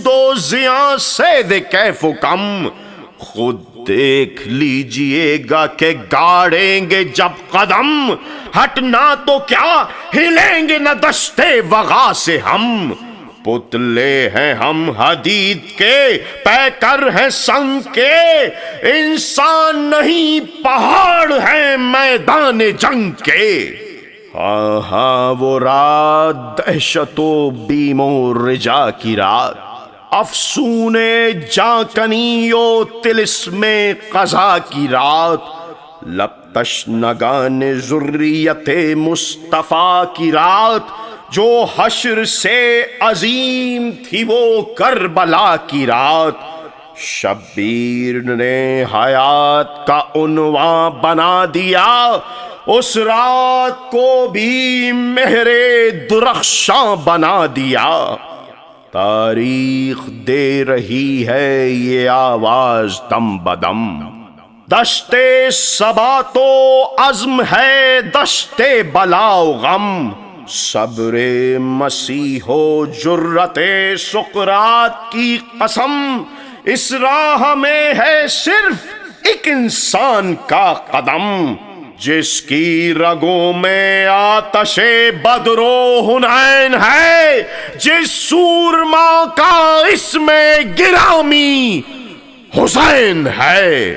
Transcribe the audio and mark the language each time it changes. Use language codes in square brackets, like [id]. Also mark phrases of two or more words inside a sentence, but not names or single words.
[ur] و زیاں سید کیف و کم، خود دیکھ لیجئے گا کہ گاڑیں گے جب قدم، ہٹنا تو کیا ہلیں گے نہ دشتے وغا سے ہم، پتلے ہیں ہم حدید کے پیکر ہیں سنگ کے، انسان نہیں پہاڑ ہیں میدان جنگ کے۔ ہاں ہاں وہ رات دہشت و بیم و رجا کی رات، افسون جاں کنی و طلسم قضا کی رات، لب تشنگان ذریت مصطفیٰ کی رات، جو حشر سے عظیم تھی وہ کربلا کی رات، شبیر نے حیات کا عنوان بنا دیا، اس رات کو بھی مہر درخشاں بنا دیا۔ تاریخ دے رہی ہے یہ آواز دم بدم، دشت صبا تو عزم ہے دشت بلا و غم، صبر مسیح و جرت سقراط کی قسم، اس راہ میں ہے صرف ایک انسان کا قدم، جس کی رگوں میں آتش بدر و حنین ہے، جس سورما کا اسم گرامی حسین ہے۔